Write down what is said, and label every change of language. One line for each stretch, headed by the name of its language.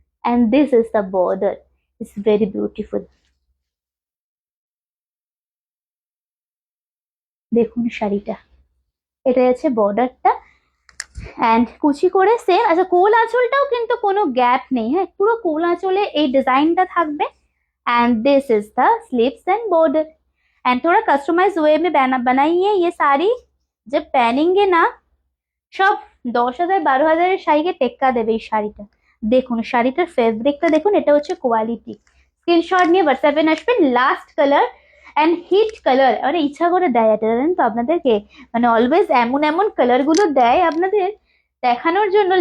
English: And this is the border, it's very beautiful.
Bangla: দেখুন শাড়িটা, এটা আছে বর্ডারটা। অ্যান্ড কুচি করে সেম। আচ্ছা, কোল আঁচলটাও কিন্তু কোনো গ্যাপ নেই, হ্যাঁ, পুরো কোল আঁচলে এই ডিজাইনটা থাকবে।
English: And this is the sleeves and border. And
Hindi: थोड़ा कस्टमाइज वे में बनाइए ये साड़ी। जब पहनेंगे ना,
Bangla: সব 10,000 12,000 শাড়িকে টেক্কা দেবে এই শাড়িটা। দেখুন শাড়িটার ফেব্রিকটা দেখুন, এটা হচ্ছে কোয়ালিটি। স্ক্রিনশট নিয়ে হোয়াটসঅ্যাপে আসবেন। Last colour and hit colour, মানে ইচ্ছা করে দেয় এটা, জানেন তো আপনাদেরকে, মানে অলওয়েজ এমন এমন কালার গুলো দেয় আপনাদের দেখানোর জন্য।